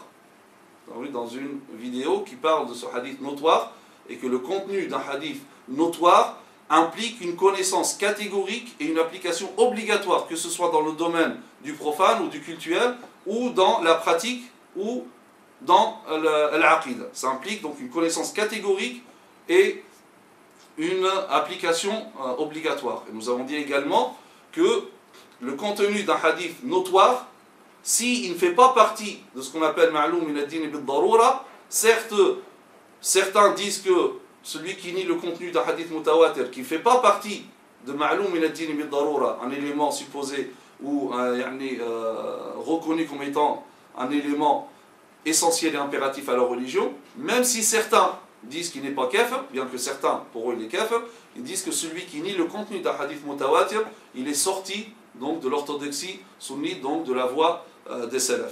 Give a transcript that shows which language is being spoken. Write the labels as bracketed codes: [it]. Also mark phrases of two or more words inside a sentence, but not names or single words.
[fr] Dans une vidéo qui parle de ce hadith notoire, et que le contenu d'un hadith notoire implique une connaissance catégorique et une application obligatoire, que ce soit dans le domaine du profane ou du cultuel, ou dans la pratique, ou dans l'aqida. Ça implique donc une connaissance catégorique et une application obligatoire. Et nous avons dit également que le contenu d'un hadith notoire, s'il ne fait pas partie de ce qu'on appelle [ar] معلوم من الدين بالضرورة, [fr] certes, certains disent que celui qui nie le contenu d'un [ar] حديث متواتر, [fr] qui ne fait pas partie de [ar] معلوم من الدين بالضرورة, [fr] un élément supposé ou reconnu comme étant un élément essentiel et impératif à leur religion, même si certains disent qu'il n'est pas kafir, bien que certains, pour eux, il est kafir, ils disent que celui qui nie le contenu d'un [ar] حديث متواتر, [fr] il est sorti donc de l'orthodoxie sunnite, donc de la voie des salafs.